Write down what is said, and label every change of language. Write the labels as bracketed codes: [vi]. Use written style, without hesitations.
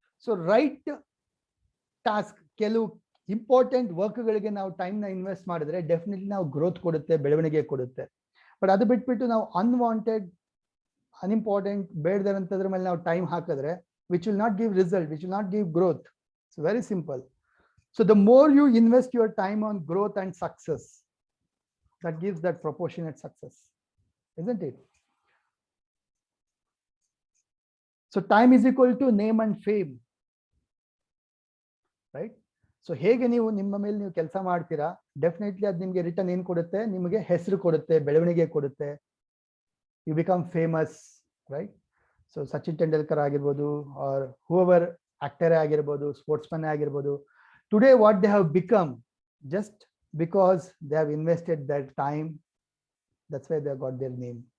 [kn] So right task, ಕೆಲವು important ವರ್ಕ್ಗಳಿಗೆ ನಾವು ಟೈಮ್ನ ಇನ್ವೆಸ್ಟ್ ಮಾಡಿದ್ರೆ ಡೆಫಿನೆಟ್ಲಿ ನಾವು ಗ್ರೋತ್ ಕೊಡುತ್ತೆ, ಬೆಳವಣಿಗೆ ಕೊಡುತ್ತೆ. ಬಟ್ ಅದು ಬಿಟ್ಬಿಟ್ಟು ನಾವು ಅನ್ವಾಂಟೆಡ್, ಅನ್ಇಂಪಾರ್ಟೆಂಟ್, ಬೇಡದಂಥದ್ರ ಮೇಲೆ ನಾವು ಟೈಮ್ ಹಾಕಿದ್ರೆ [en] which will not give result, which will not give growth. It's very simple. So the more you invest your time on growth and success, that gives that proportionate success, isn't it? So time is equal to name and fame, right? [kn] So ಹೇಗೆ ನೀವು ನಿಮ್ಮ ಮೇಲೆ ನೀವು ಕೆಲಸ ಮಾಡ್ತೀರಾ, definitely ಅದು ನಿಮಗೆ return ಏನು ಕೊಡುತ್ತೆ? ನಿಮಗೆ ಹೆಸರು ಕೊಡುತ್ತೆ, ಬೆಳವಣಿಗೆ ಕೊಡುತ್ತೆ. [en] you become famous, [kn] right? [en] so Sachin Tendulkar [kn] ಆಗಿರ್ಬೋದು, [en] Or whoever ಆಕ್ಟರೇ ಆಗಿರ್ಬೋದು, sportsman ಆಗಿರ್ಬೋದು, today what they have become just because they have invested their time, that's why they have got their name.